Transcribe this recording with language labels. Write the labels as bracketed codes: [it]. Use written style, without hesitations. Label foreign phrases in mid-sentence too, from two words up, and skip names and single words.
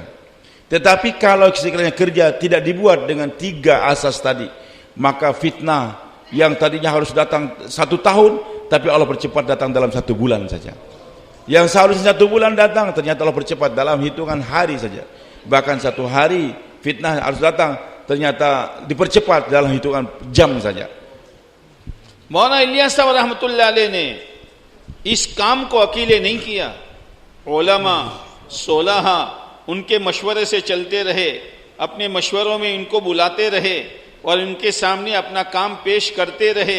[id] Tetapi kalau sekiranya kerja tidak dibuat dengan 3 asas tadi, maka fitnah yang tadinya harus datang 1 tahun, tapi Allah percepat datang dalam 1 bulan saja. Yang seharusnya 1 bulan datang, ternyata Allah percepat dalam hitungan hari saja. Bahkan 1 hari fitnah harus datang, ternyata dipercepat dalam hitungan jam saja. [hi] मौलाना इलियास साहब [ar] رحمة الله عليه [hi] ने इस काम को अकेले नहीं किया, उलमा 16 उनके मशवरे से चलते रहे, अपने मशवरों में इनको बुलाते रहे और इनके सामने अपना काम पेश करते रहे।